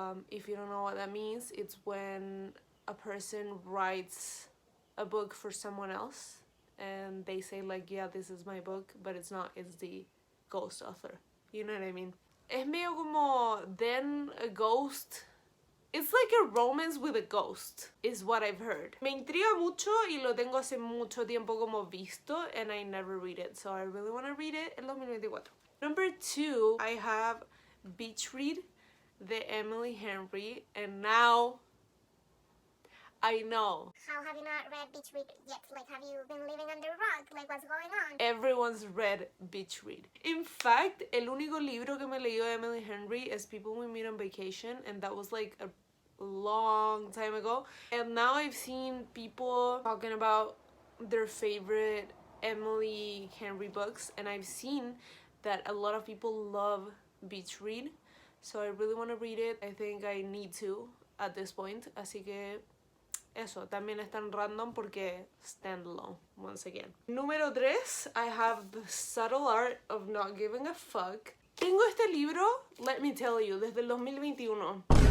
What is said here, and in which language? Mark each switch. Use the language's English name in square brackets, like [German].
[English] If you don't know what that means, it's when a person writes a book for someone else and they say like, yeah, this is my book, but it's not, it's the ghost author. You know what I mean? [Spanish] Es medio como [English] then a ghost. It's like a romance with a ghost, is what I've heard. [Spanish] Me intriga mucho y lo tengo hace mucho tiempo como visto, [English] and I never read it, [Spanish] so I really want to read it en 2024. [English] Number two, I have Beach Read, the Emily Henry, and now I know. How have you not read Beach Read yet? Like, have you been living under a rock? Like, what's going on? Everyone's read Beach Read. In fact, [Spanish] el único libro que me leyó de [English] Emily Henry is People We Meet on Vacation, and that was like a long time ago. And now I've seen people talking about their favorite Emily Henry books, and I've seen that a lot of people love Beach Read, so I really want to read it. I think I need to at this point, [Spanish] así que eso, también es tan random porque [English] standalone, once again. Número 3, I have The Subtle Art of Not Giving a Fuck. [Spanish] Tengo este libro, [English] let me tell you, [Spanish] desde el 2021.